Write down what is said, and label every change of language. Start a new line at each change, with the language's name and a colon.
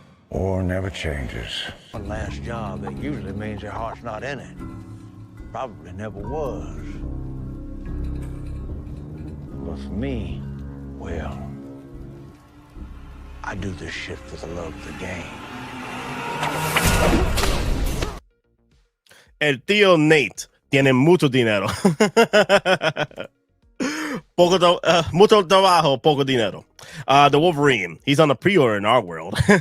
English: War never changes. One last job, that usually means your heart's not in it. Probably never was. But for me, well, I do this shit for the love of the game.
Spanish: El tío Nate tiene mucho dinero. Mucho trabajo, poco dinero.
English: The Wolverine, he's on a pre-order in our world.